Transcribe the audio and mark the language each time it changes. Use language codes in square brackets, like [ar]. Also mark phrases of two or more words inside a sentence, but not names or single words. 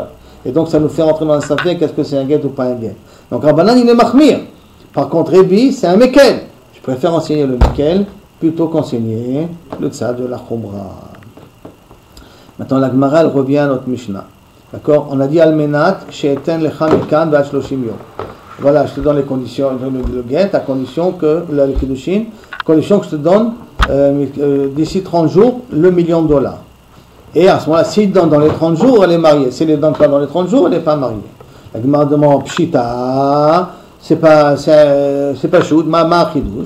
[fr] Et donc ça nous fait rentrer dans le safek, qu'est-ce que c'est un get ou pas un get. Donc Rabbanan, il est Mahmir. Par contre, Rabbi, c'est un Mekel. Je préfère enseigner le Mekel plutôt qu'enseigner le Tzad de la Chumra. Maintenant, la Gemara, elle revient à notre Mishnah. D'accord? On a dit [he] על מנת שאתן לך מכאן ועד שלשים יום. [fr] Voilà, je te donne les conditions, le get, à condition que, le Kiddushin, condition que je te donne d'ici 30 jours, le $1 million. Et à ce moment-là, s'il donne dans les 30 jours, elle est mariée. S'il ne donne pas dans les 30 jours, elle n'est pas mariée. La Gemara demande Pshita, c'est pas shoot, [he] מה חידוש.